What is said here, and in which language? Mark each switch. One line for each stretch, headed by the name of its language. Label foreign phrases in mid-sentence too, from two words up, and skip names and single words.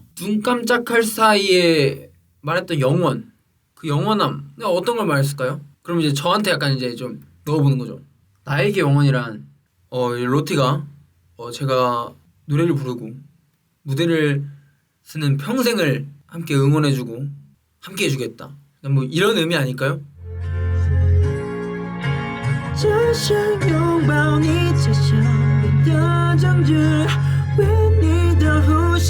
Korean: 눈 깜짝할 사이에 말했던 영원, 그 영원함, 어떤 걸 말했을까요? 그럼 이제 저한테 약간 이제 좀 넣어보는 거죠. 나에게 영원이란 로티가 제가 노래를 부르고 무대를 쓰는 평생을 함께 응원해주고 함께 해주겠다. 뭐 이런 의미 아닐까요?
Chinese: 只想拥抱你，才想你的证据，为你的呼吸。